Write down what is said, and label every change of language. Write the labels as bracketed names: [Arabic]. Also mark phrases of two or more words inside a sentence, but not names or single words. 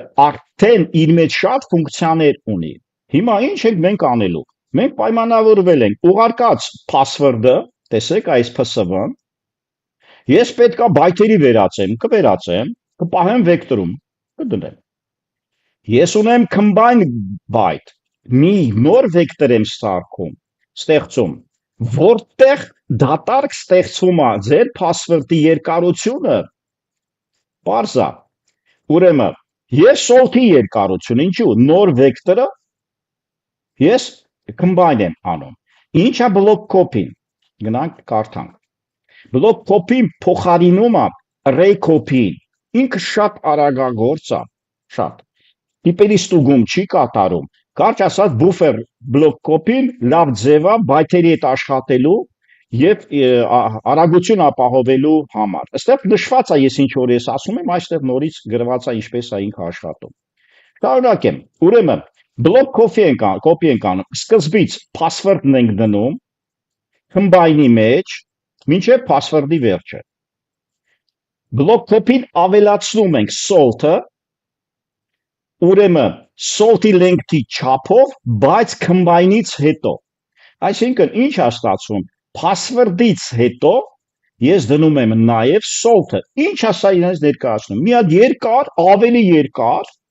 [Armenian] արդեն իր մեջ շատ ֆունկցիաներ ունի։ Հիմա ինչ ենք մենք անելու։ Մենք պայմանավորվել ենք ուղարկած password-ը, տեսեք այս PSV-ն, ես պետքա բայթերի վերածեմ, կպահեմ վեկտորում, կդնեմ։ Ես ունեմ [English] combine byte, [Armenian] մի նոր վեկտոր եմ ստեղծում, որտեղ դատարկ ստեղծվում է ձեր password-ի երկարությունը, parz է, ուրեմն, ես salt-ի երկարություն, ինչու, նոր վեկտորը, ես combine եմ անում, ինչ է [English] block copy- [Armenian] ն, գնանք կարդանք, [English] block copy- [Armenian] ն փոխարինում է [English] array copy- [Armenian] ին, ինքը շատ արագագործ է, շատ, տիպերի ստուգում չի կատարում, կարճ ասած [English] buffer block copy- [Armenian] ն լավ ձև է բայթերի հետ աշխատելու եւ արագություն ապահովելու համար։ Այստեղ նշված է, ես ինչ որ ես ասում եմ, այստեղ նորից գրված է ինչպես է ինքը աշխատում։ Շարունակեմ։ Ուրեմն [English] block copy [Armenian] ենք անում, սկզբից password-ն ենք դնում, combine-ի մեջ, մինչև password-ի վերջը։ [English] Block copy- [Armenian] ն ավելացնում ենք salt-ը, ուրեմն salt-ի length-ի չափով, բայց combine-ից հետո։ Այսինքն ինչ է ստացվում, password-ից հետո ես դնում եմ նաև salt-ը։ Ինչ է սա իրենց ներկայացնում։ Մի հատ երկար, ավելի երկար